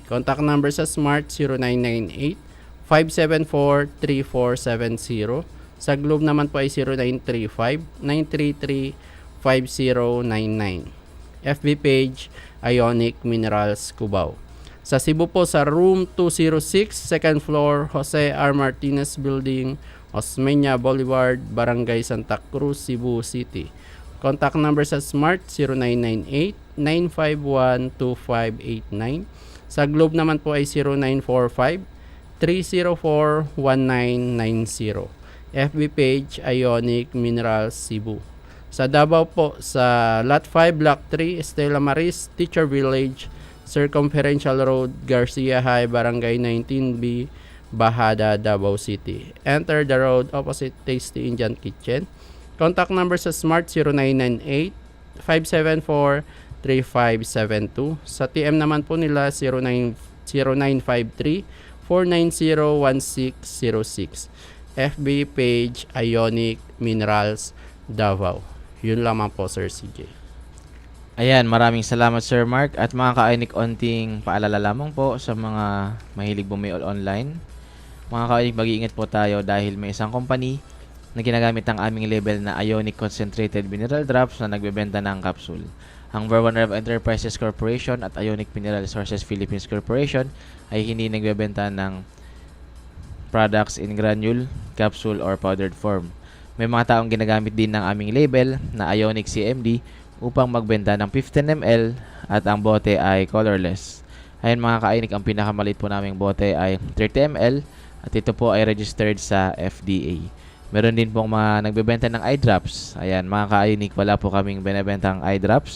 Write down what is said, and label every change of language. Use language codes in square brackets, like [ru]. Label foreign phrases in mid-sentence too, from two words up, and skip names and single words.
[en] Contact number [tl] sa Smart 0998-574-3470. Sa Globe naman po ay 0935-933-5099. [en] FB page [tl] Ionic Minerals Cubao. Sa Cebu po, sa Room 206, [en] 2nd floor, [tl] Jose R. Martinez Building, Osmeña Boulevard, Barangay Santa Cruz, Cebu City. [en] Contact number [tl] sa Smart 0998-951-2589. Sa Globe naman po ay 0945-304-1990. [en] FB page [tl] Ionic Minerals Cebu. Sa Davao po, sa Lot 5, Block 3, Estela Maris, Teacher Village, Circumferential Road, Garcia High, Barangay 19B, Bahada, Davao City. [en] Enter the road opposite Tasty Indian Kitchen. Contact number [tl] sa Smart 0998-574-3572. Sa TM naman po nila 0953-490-1606. [en] FB page [tl] Ionic Minerals Davao. Yun lamang po, Sir CJ. Ayan, maraming salamat Sir Mark. At mga ka-Ionic, onting paalala lamang po sa mga mahilig bumili online. Mga ka-Ionic, mag-iingat po tayo dahil may isang company na ginagamit ang aming label na Ionic Concentrated Mineral Drops na nagbebenta ng capsule. Ang Verwan Rev Enterprises Corporation at Ionic Mineral Resources Philippines Corporation ay hindi nagbebenta ng [en] products in granule, capsule, or powdered form. [tl] May mga taong ginagamit din ng aming label na Ionic CMD upang magbenta ng 15 ml at ang bote ay colorless. Ayun mga ka-Ionic, ang pinakamalit po naming bote ay 30 ml at ito po ay registered sa FDA. Meron din pong mga nagbebenta ng [en] eye drops. [tl] Ayan, mga ka-Ionic, wala po kaming binebentang [en] eye drops.